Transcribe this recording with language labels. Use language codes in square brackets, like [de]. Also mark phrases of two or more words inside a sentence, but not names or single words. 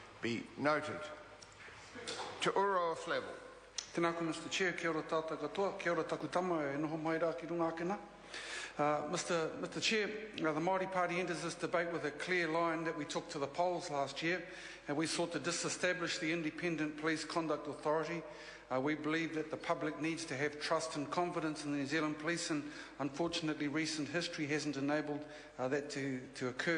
[en] be noted. To Uro level. [mi] Tēnā koe, [en] Mr. Chair, [mi] kia ora tātou katoa, kia ora taku tama e noho mai rā ki runga ake nā. [en] Mr. Chair, the Māori Party enters this debate with a clear line that we took to the polls last year, and we sought to disestablish the Independent Police Conduct Authority. We believe that the public needs to have trust and confidence in the New Zealand Police, and unfortunately recent history hasn't enabled that to occur.